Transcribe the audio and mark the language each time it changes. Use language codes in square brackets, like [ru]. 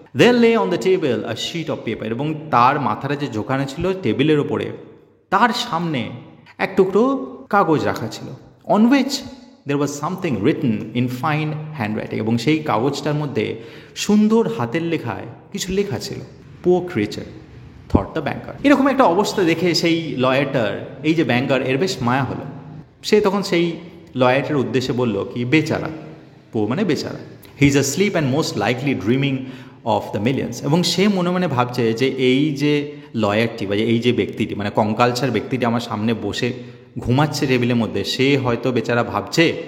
[en] there lay on the table a sheet of paper, [bn] এবং তার মাথাটা যে ঝোঁকানো ছিল টেবিলের ওপরে তার সামনে এক টুকরো কাগজ রাখা ছিল। [en] on which there was something written in fine handwriting, [bn] এবং সেই কাগজটার মধ্যে সুন্দর হাতের লেখায় কিছু লেখা ছিল। [en] Poor creature, thought the banker. [bn] এরকম একটা অবস্থা দেখে সেই লয়ারটার, এই যে ব্যাংকার, এর বেশ মায়া হলো। সে তখন সেই লয়ারটার উদ্দেশ্যে বলল কি, বেচারা, পো মানে বেচারা, [en] he is asleep and most likely dreaming of the millions, [bn] এবং সে মনে মনে ভাবছে যে এই যে লয়ারটি বা এই যে ব্যক্তিটি, মানে কঙ্কালসার ব্যক্তিটি আমার সামনে বসে ঘুমাচ্ছে টেবিলের মধ্যে, সে হয়তো বেচারা ভাবছে